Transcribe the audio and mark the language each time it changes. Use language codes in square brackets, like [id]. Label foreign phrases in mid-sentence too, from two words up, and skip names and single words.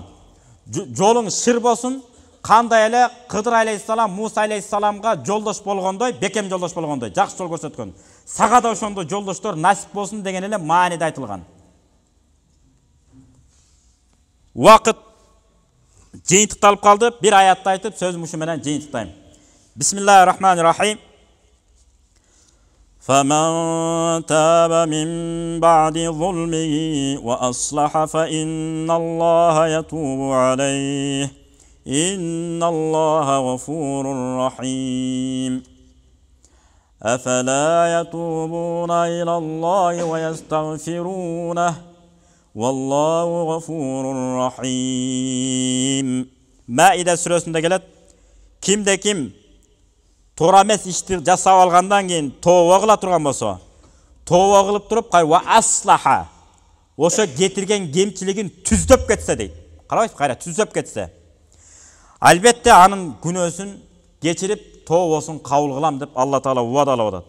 [ky] Жолуң шыр болсун, кандай эле Кыдыр алейхиссалам Муса алейхиссаламга жолдош болгондой, бекем жолдош болгондой, жакшы жол көрсөткөн. Сага да ошондой жолдоштор насип болсун деген эле мааниде айтылган. Убакыт жыйынтыкталып калды. Бир аятты айтып, сөзүм ушу менен жыйынтыктайм. [ar] بسم الله الرحمن الرحيم. فمن تاب من بعد ظلمه وأصلح فإن الله يتوب عليه إن الله غفور رحيم أفلا يتوبون إلى الله ويستغفرونه والله غفور رحيم. [ky] Maide сүрөсүндө келет. Кимде ким туура эмес ишти жасап алгандан кийин тооба кыла турган болсо, тооба кылып туруп, [ar] وأصلح, [ky] ошо кетирген кемчилигин түздөп кетсе дейт. Карабайсызбы, кайра түздөп кетсе. Албетте анын күнөөсүн кечирип, тообосун кабыл кылам деп Алла Таала убадалап атат.